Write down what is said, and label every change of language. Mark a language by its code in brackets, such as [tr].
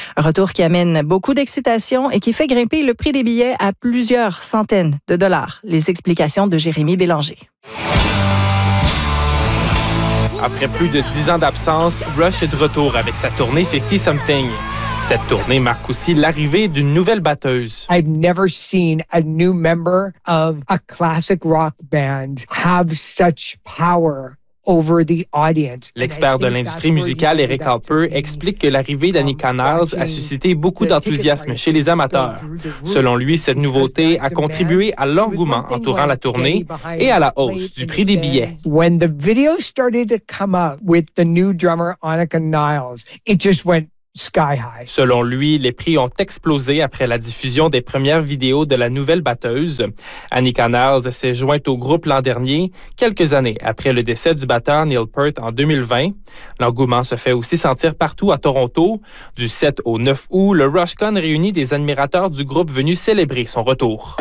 [fr] Un retour qui amène beaucoup d'excitation et qui fait grimper le prix des billets à plusieurs centaines de dollars. Les explications de Jérémy Bélanger. Après plus de 10 ans d'absence, Rush est de retour avec sa tournée 50 Something. Cette tournée marque aussi l'arrivée d'une nouvelle batteuse. [en] I've never seen a new member of a classic rock band have such power over the audience. [fr] L'expert de l'industrie musicale, Eric Halper, explique que l'arrivée d'Annie Connors a suscité beaucoup d'enthousiasme chez les amateurs. Selon lui, cette nouveauté a contribué à l'engouement entourant la tournée et à la hausse du prix des billets. [en] When the video started to come up with the new drummer Annika Niles, it just went sky high. [fr] Selon lui, les prix ont explosé après la diffusion des premières vidéos de la nouvelle batteuse. Annie Connors s'est jointe au groupe l'an dernier, quelques années après le décès du batteur Neil Peart en 2020. L'engouement se fait aussi sentir partout à Toronto. Du 7 au 9 août, le RushCon réunit des admirateurs du groupe venus célébrer son retour.